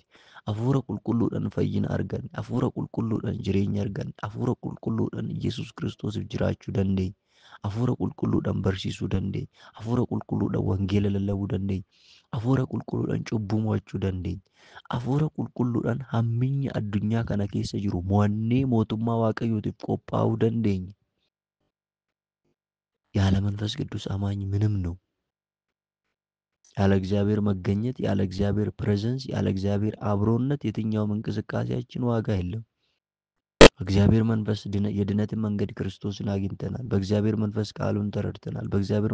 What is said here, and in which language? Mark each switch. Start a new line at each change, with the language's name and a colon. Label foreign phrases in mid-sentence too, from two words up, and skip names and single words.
Oromo: Hafuura qulqulluudhaan fayyina arganne, hafuura qulqulluudhaan jireenya arganne, hafuura qulqulluudhaan Yesuus Kiristoosiif jiraachuu dandeenya. Hafuura qulqulluudhaan barsiisuu dandeenya. Hafuura qulqulluudhaan wangeela lallabuu dandeenya. Hafuura qulqulluudhaan cubbuu mo'achuu dandeenya. Hafuura qulqulluudhaan hamminya addunyaa kana keessa jiru mo'annee mootummaa Waaqayyootiif qophaa'uu dandeenya.
Amharic: ያለ መንፈስ ቅዱስ አማኝ ምንም ነው። ያለ እግዚአብሔር መገኘት፣ ያለ እግዚአብሔር ፕሬዘንስ፣ ያለ እግዚአብሔር አብሮነት የትኛውም እንቅስቃሴያችን ዋጋ የለም። በእግዚአብሔር መንፈስ የድነትን መንገድ ክርስቶስን አግኝተናል። በእግዚአብሔር መንፈስ ቃሉን ተረድተናል። በእግዚአብሔር